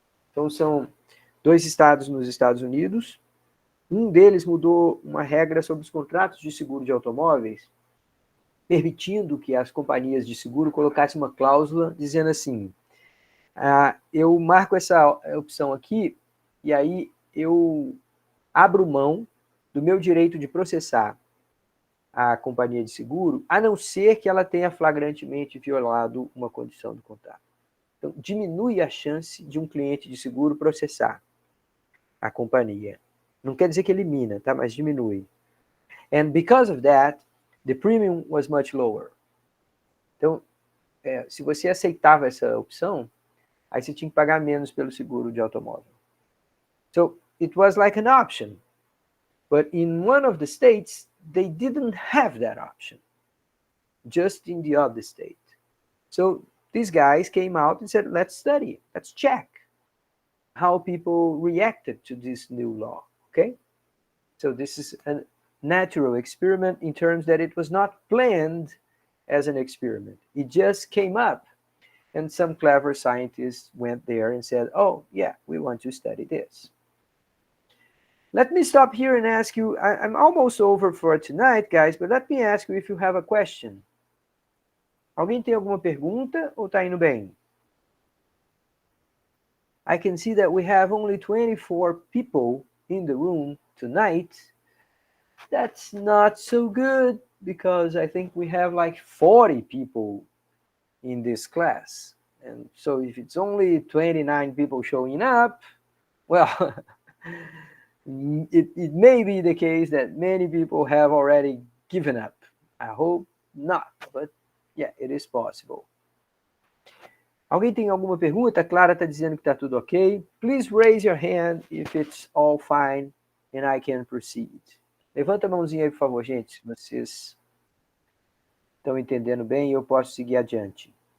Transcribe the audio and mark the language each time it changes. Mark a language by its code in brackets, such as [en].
[pt] Então, são dois estados nos Estados Unidos. Um deles mudou uma regra sobre os contratos de seguro de automóveis, permitindo que as companhias de seguro colocassem uma cláusula dizendo assim, eu marco essa opção aqui e aí eu abro mão do meu direito de processar a companhia de seguro, a não ser que ela tenha flagrantemente violado uma condição do contrato. Então, diminui a chance de um cliente de seguro processar a companhia. Não quer dizer que elimina, tá? Mas diminui. [en] And because of that, the premium was much lower. [pt] Então, se você aceitava essa opção, aí você tinha que pagar menos pelo seguro de automóvel. [en] So, it was like an option. But in one of the states, they didn't have that option. Just in the other state. So, these guys came out and said, let's study, let's check how people reacted to this new law, okay? So this is a natural experiment in terms that it was not planned as an experiment. It just came up, and some clever scientists went there and said, oh, yeah, we want to study this. Let me stop here and ask you, I'm almost over for tonight, guys, but let me ask you if you have a question. [pt] Alguém tem alguma pergunta ou tá indo bem? [en] I can see that we have only 24 people in the room tonight. That's not so good because I think we have like 40 people in this class. And so if it's only 29 people showing up, well, it may be the case that many people have already given up. I hope not, but yeah, it is possible. [pt] Alguém tem alguma pergunta? A Clara está dizendo que está tudo ok. [en] Please raise your hand if it's all fine and I can proceed. [pt] Levanta a mãozinha aí, por favor, gente, se vocês estão entendendo bem e eu posso seguir adiante.